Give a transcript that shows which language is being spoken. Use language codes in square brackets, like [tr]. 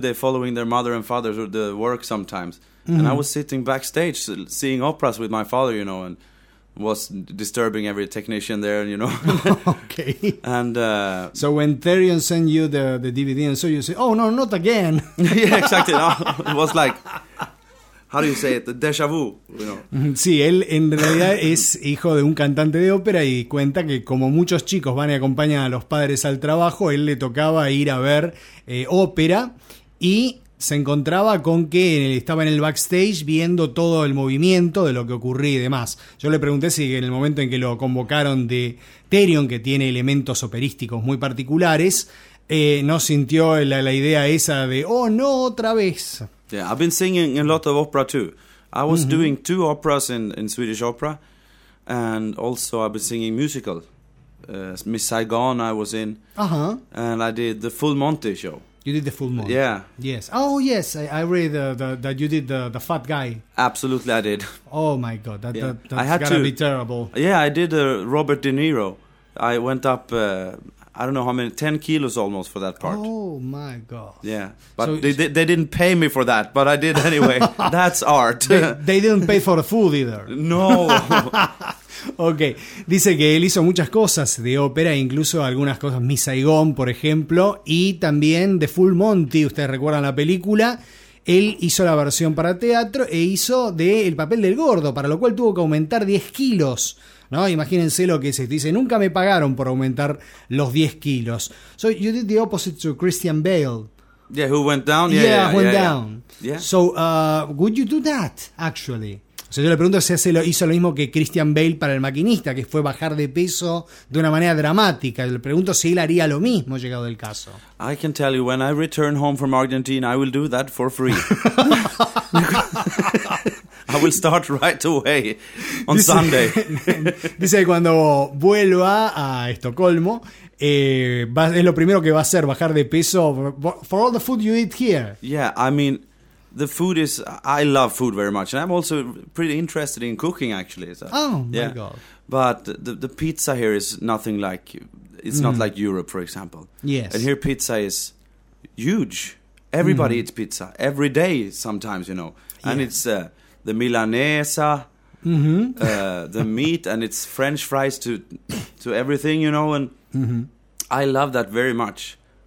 [en] They're following their mother and father to the work sometimes, and I was sitting backstage seeing operas with my father, you know, and was disturbing every technician there, you know. Okay. And so when Therion sent you the DVD and so you say, oh no, not again. Yeah, exactly. No, it was like, how do you say it? The déjà vu, you know. [es] Sí, él en realidad es hijo de un cantante de ópera y cuenta que como muchos chicos van y acompañan a los padres al trabajo, él le tocaba ir a ver ópera y se encontraba con que estaba en el backstage viendo todo el movimiento de lo que ocurría y demás. Yo le pregunté si en el momento en que lo convocaron de Therion, que tiene elementos operísticos muy particulares, no sintió la idea esa de, [en] oh no, [es] otra vez. [en] Yeah, I've been singing a lot of opera too. I was doing two operas in Swedish opera, and also I've been singing musical. Miss Saigon I was in, and I did the Full Monty show. You did the Full Monty. Yeah. Yes. Oh, yes. I read that you did the fat guy. Absolutely, I did. Oh, my God. That's got to be terrible. Yeah, I did Robert De Niro. I went up, I don't know how many, 10 kilos almost for that part. Oh, my God. Yeah. But so they didn't pay me for that, but I did anyway. That's art. They didn't pay for the food either. No. [es] Ok, dice que él hizo muchas cosas de ópera, incluso algunas cosas, Miss Saigon, por ejemplo, y también The Full Monty, ustedes recuerdan la película, él hizo la versión para teatro e hizo el papel del gordo, para lo cual tuvo que aumentar 10 kilos, ¿no? Imagínense lo que es esto, dice, nunca me pagaron por aumentar los 10 kilos. [en] So you did the opposite to Christian Bale. Yeah, who went down. Yeah, went down. Yeah. So would you do that, actually? [es] O sea, yo le pregunto si hizo lo mismo que Christian Bale para El Maquinista, que fue bajar de peso de una manera dramática. Le pregunto si él haría lo mismo, llegado el caso. [en] I can tell you, when I return home from Argentina, I will do that for free. I will start right away on Sunday. [es] Dice que cuando vuelva a Estocolmo, es lo primero que va a hacer, bajar de peso. [en] For all the food you eat here. Yeah, I mean... The food is, I love food very much, and I'm also pretty interested in cooking, actually. So, oh, my God. But the pizza here is nothing like, it's not like Europe, for example. Yes. And here pizza is huge. Everybody eats pizza, every day sometimes, you know. And it's the Milanesa, the meat, and it's French fries to everything, you know, and I love that very much.